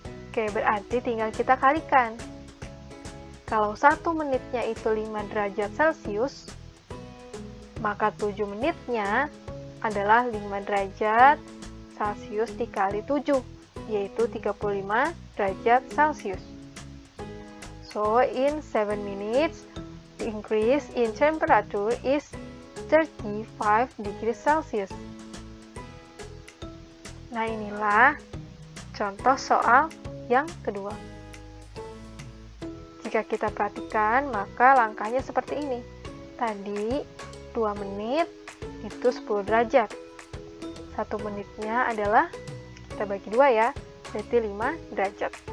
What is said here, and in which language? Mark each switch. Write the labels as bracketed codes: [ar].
[id] Oke, berarti tinggal kita kalikan. Kalau 1 menitnya itu 5 derajat Celcius, maka 7 menitnya adalah 5 derajat Celcius dikali 7, yaitu 35 derajat Celcius. [en] So, in 7 minutes, the increase in temperature is 35 degrees Celsius. [id] Nah, inilah contoh soal yang kedua. Jika kita perhatikan, maka langkahnya seperti ini. Tadi 2 menit itu 10 derajat. 1 menitnya adalah, kita bagi 2 ya, berarti 5 derajat.